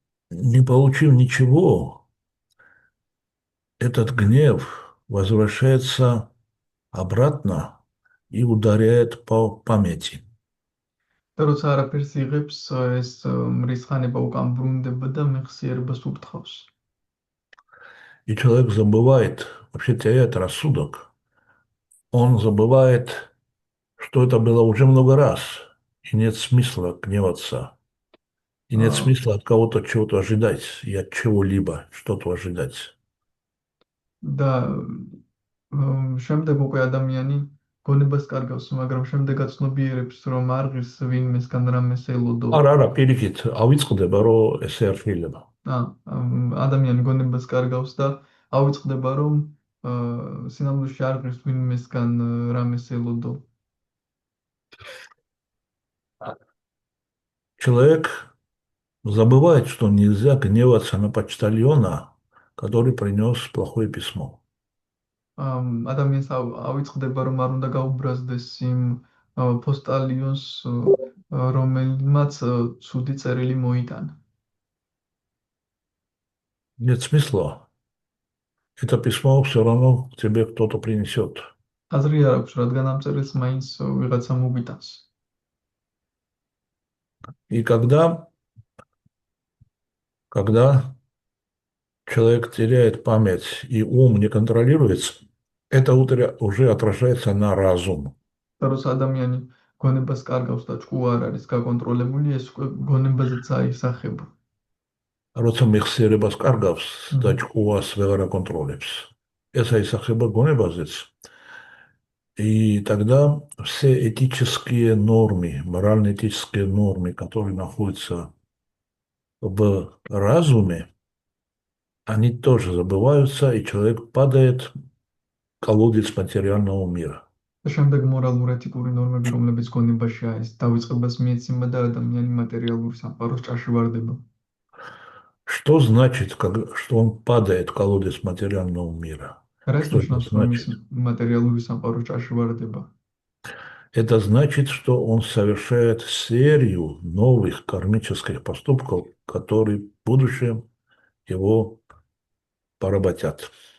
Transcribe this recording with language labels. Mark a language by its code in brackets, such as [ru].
[ru] Не получив ничего, этот гнев возвращается обратно и ударяет по памяти. [ka] და როცა არაფერს იღებს, ეს მრისხანება უკან ბრუნდება და მეხსიერებას ურტყავს. [ru] И человек забывает, вообще теряет рассудок, он забывает, что это было уже много раз, и нет смысла гневаться, и нет აა, смысла от кого-то чего-то ожидать, и от чего-либо что-то ожидать. [ka] და შემდეგ უკვე ადამიანი გონებას კარგავს, მაგრამ შემდეგაც ცნობიერებს, რომ არ ღირს ვინმესგან რამეს ელოდო. არა, პირიქით, ავიწყდება, რომ ესე არ შეიძლება. ადამიანი გონებას კარგავს და ავიწყდება, რომ სინამდვილეში არ ღირს ვინმესგან რამეს ელოდო. [ru] Человек забывает, что нельзя гневаться на почтальона, который принес плохое письмо. [ka] ადამიანს ავიწყდება, რომ არ უნდა გაუბრაზდეს იმ პოსტალიონს, რომელმაც ცუდი წერილი მოიტანა. [ru] Нет смысла. Это письмо все равно к тебе кто-то принесет. [ka] აზრი არ აქვს, რადგან ამ წერილს მაინც ვიღაცა მოგიტანს. [ru] И когда человек теряет память и ум не контролируется, это уже отражается на разум. [ka] და როცა ადამიანი გონებას კარგავს და ჭკუა არ არის გაკონტროლებული, ეს გონებაზეც აისახება. როცა მეხსიერებას კარგავს და ჭკუას ვეღარ აკონტროლებს, ეს აისახება გონებაზეც. [ru] И тогда все этические нормы, морально-этические нормы, которые находятся в разуме, они тоже забываются, и человек падает в колодец материального мира. [ka] და შემდეგ მორალურ-ეთიკური ნორმები, რომლებიც გონებაშია, ეს დავიწყებას მიეცემა და ადამიანი მატერიალური სამყაროს ჭარში ვარდება. [ru] Что значит, что он падает в колодец материального мира? [ka] რას [ru] Что это [ka] ნიშნავს, რომ ის [ru] значит? [ka] მატერიალური სამყაროს ჭარში ვარდება? [ru] Это значит, что он совершает серию новых кармических поступков, которые в будущем его поработят.